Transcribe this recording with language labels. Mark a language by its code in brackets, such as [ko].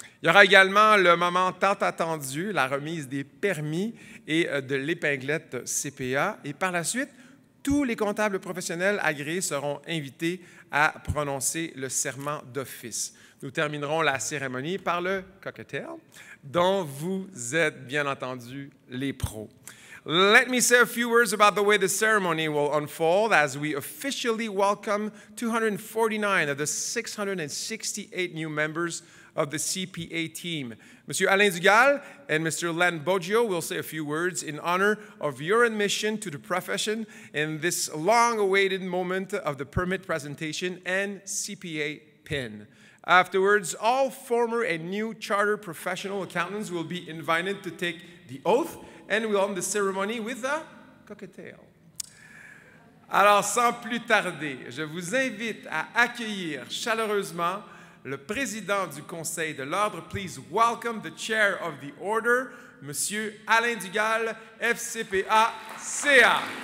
[fr] Il y aura également le moment tant attendu, la remise des permis et de l'épinglette CPA. Et par la suite, tous les comptables professionnels agréés seront invités à prononcer le serment d'office. Nous terminerons la cérémonie par le cocktail, dont vous êtes bien entendu les pros. [en] Let me say a few words about the way the ceremony will unfold as we officially welcome 249 of the 668 new members of the CPA team. Mr. Alain Dugal and Mr. Len Boggio will say a few words in honor of your admission to the profession in this long-awaited moment of the permit presentation and CPA PIN. Afterwards, all former and new chartered professional accountants will be invited to take the oath, and we'll end the ceremony with a cocktail. [fr] Alors, sans plus tarder, je vous invite à accueillir chaleureusement le président du Conseil de l'Ordre. [en] Please welcome the chair of the order, Monsieur Alain Dugal, FCPA, CA.